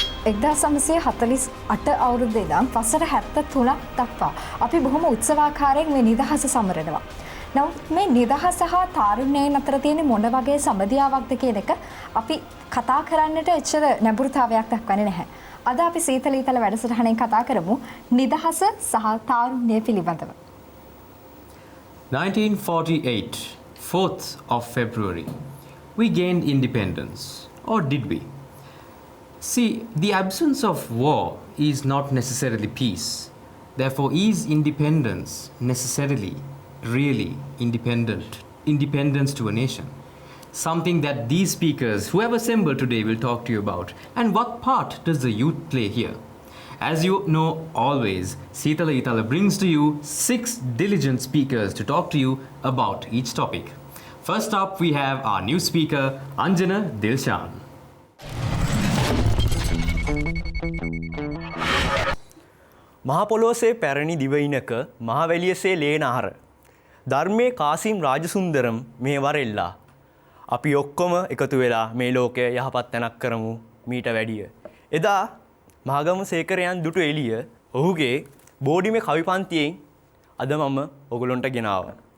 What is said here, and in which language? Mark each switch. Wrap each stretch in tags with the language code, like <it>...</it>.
<si>එක්දා සමසය 48 අවුරුද්ද ඉඳන් වසර 73ක් දක්වා අපි බොහොම උත්සවාකාරයෙන් මේ නිදහස සමරනවා. නමුත් මේ නිදහස හා තාරුණ්‍යයන් අතර තියෙන මොන වගේ සමදියාවක්ද කියන එක අපි කතා කරන්නට එච්චර නැඹුරුතාවයක් දක්වන්නේ නැහැ. අද අපි සීතල ඊතල වැඩසටහනෙන් කතා කරමු නිදහස සහ තාරුණ්‍ය පිළිබඳව.</si> <en>1948, 4th of February, we gained independence. Or did we? See, the absence of war is not necessarily peace. Therefore, is independence necessarily, really independence to a nation? Something that these speakers who have assembled today will talk to you about. And what part does the youth play here? As you know always, Seetala Eetala brings to you 6 diligent speakers to talk to you about each topic. First up, we have our new speaker, Anjana Dilshan.</en> <si>මහපොළොවසේ පැරණි දිවයිනක මහවැලියසේ ලේනහර ධර්මයේ කාසිම් රාජසුන්දරම් මේ වරෙල්ලා අපි ඔක්කොම එකතු වෙලා මේ ලෝකය යහපත් තැනක් කරමු මීට වැඩිය. එදා මහගම සේකරයන් දුටු එළිය ඔහුගේ බෝඩිමේ කවි පන්තියෙන් අද මම ඔයගොල්ලන්ට ගෙනාවා.</si>